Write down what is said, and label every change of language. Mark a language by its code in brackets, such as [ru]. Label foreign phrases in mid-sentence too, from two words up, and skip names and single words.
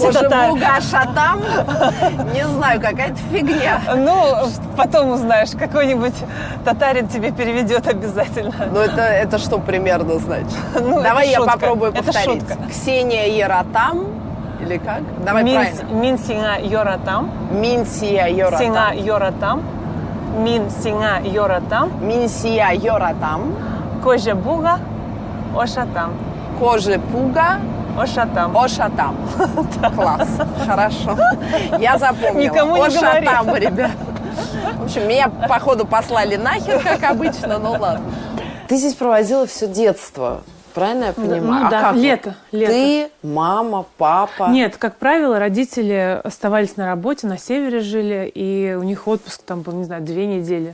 [tt] Кожевуга ашатам? [ru] Не знаю, какая-то фигня. Ну, потом узнаешь, какой-нибудь татарин тебе переведет обязательно. Ну, это что примерно значит? Ну, давай я шутка. попробую Это повторить. шутка. [tt] Ксения Яратам [ru] или как? Давай правильно. [tt] Минсиня йоратам. Минсия Йоратам. Синя йоратам. Минсиня йоратам. Минсия Йоратам. Кожевуга ашатам. Кожепуга Ашатам. Ошатам. Класс. [ru] Хорошо. Я запомнила. Никому не говори. Ошатам, ребят. В общем, меня, походу, послали нахер, как обычно, ну ладно. Ты здесь проводила все детство, правильно я понимаю? Ну а да, как? лето. Ты, мама, папа? Нет, как правило, родители оставались на работе, на севере жили, и у них отпуск там был, не знаю, 2 недели.